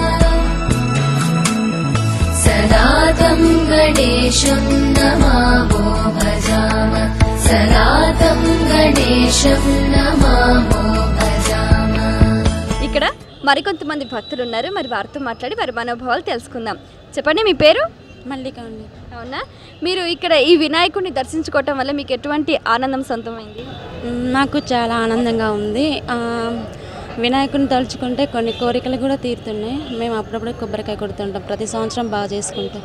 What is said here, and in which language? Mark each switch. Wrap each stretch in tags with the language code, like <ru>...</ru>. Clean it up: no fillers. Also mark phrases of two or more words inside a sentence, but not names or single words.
<sa>सदा तं गणेशं नमामो भजामः. सदा तं गणेशं नमामो भजामः.</sa> <te>ఇక్కడ మరికొంతమంది భక్తులు ఉన్నారు. మరి వారితో మాట్లాడి వారి మనోభావాలు తెలుసుకుందాం. చెప్పండి, మీ పేరు? మల్లిక అండి. అవునా, మీరు ఇక్కడ ఈ వినాయకుడిని దర్శించుకోవటం వల్ల మీకు ఎటువంటి ఆనందం సొంతమైంది? నాకు చాలా ఆనందంగా ఉంది. వినాయకుడిని తలుచుకుంటే కొన్ని కోరికలు కూడా తీరుతున్నాయి. మేము అప్పుడప్పుడు కొబ్బరికాయ కొడుతుంటాం, ప్రతి సంవత్సరం బాగా చేసుకుంటాం.</te>